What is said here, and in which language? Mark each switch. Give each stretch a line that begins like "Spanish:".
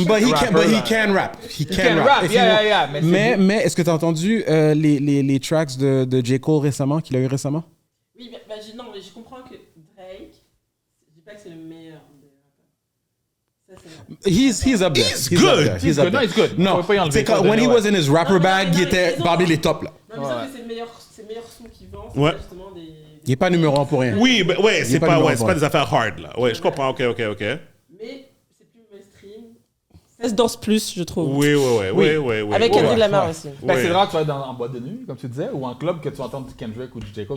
English: But he can rap. He can rap. Yeah.
French: Mais est-ce que t'as entendu les tracks de J. Cole récemment, qu'il a eu récemment? Oui, mais je comprends que Drake, je dis pas que c'est le meilleur des rappeurs.
English: He's up there. He's good. He's good. No, he's good. No, when he was in his rapper bag,
French: il était parmi les tops, là. Non, mais ça, c'est le meilleur son qui vend. Ouais. C'est justement des... Il est pas numéro 1 pour rien. Oui, ben, ouais, c'est pas pas des affaires hard, là. Ouais, je comprends, ok. Mais c'est plus mainstream. Ça se danse plus, je trouve. Oui. Avec Kendrick Lamar aussi. Ben, c'est rare que tu vas être en boîte de nuit, comme tu disais, ou en club que tu vas entendre du Kendrick ou du J.